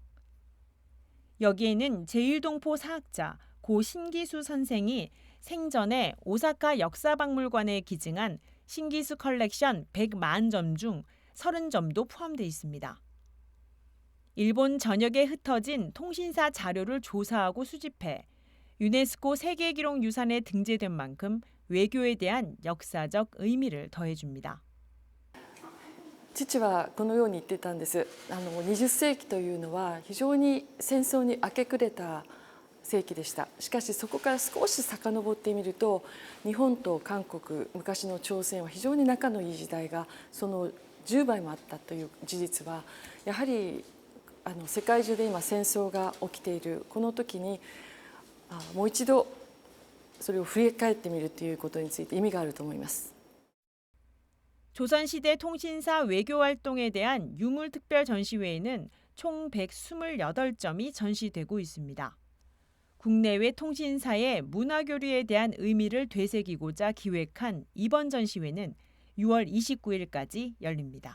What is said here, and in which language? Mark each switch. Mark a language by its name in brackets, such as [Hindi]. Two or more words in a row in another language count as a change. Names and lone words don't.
[Korean] 여기에는 제1동포 사학자 고 신기수 선생이 생전에 오사카 역사박물관에 기증한 신기수 컬렉션 140점 중 30점도 포함되어 있습니다. 일본 전역에 흩어진 통신사 자료를 조사하고 수집해 유네스코 세계기록유산에 등재된 만큼 외교에 대한 역사적 의미를 더해줍니다. [Japanese] 父はこのように言っていたんです。20世紀というのは非常に戦争に明け暮れた世紀でした。しかしそこから少し遡ってみると日本と韓国、昔の朝鮮は非常に仲のいい時代がその10倍もあったという事実はやはり世界中で今戦争が起きているこの時にもう一度それを振り返ってみるということについて意味があると思います。 [Korean] 조선시대 통신사 외교 활동에 대한 유물 특별 전시회에는 총 128점이 전시되고 있습니다. 국내외 통신사의 문화교류에 대한 의미를 되새기고자 기획한 이번 전시회는 6월 29일까지 열립니다.